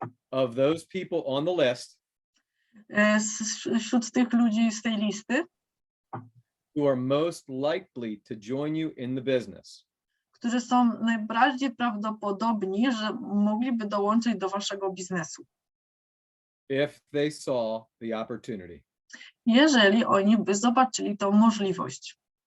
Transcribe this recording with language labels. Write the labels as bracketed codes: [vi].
[en] Of those people on the list. [pl] Wśród tych ludzi z tej listy. [en] Who are most likely to join you in the business. [pl] Którzy są najbardziej prawdopodobni, że mogliby dołączyć do waszego biznesu. [en] If they saw the opportunity. [pl] Jeżeli oni by zobaczyli tą możliwość.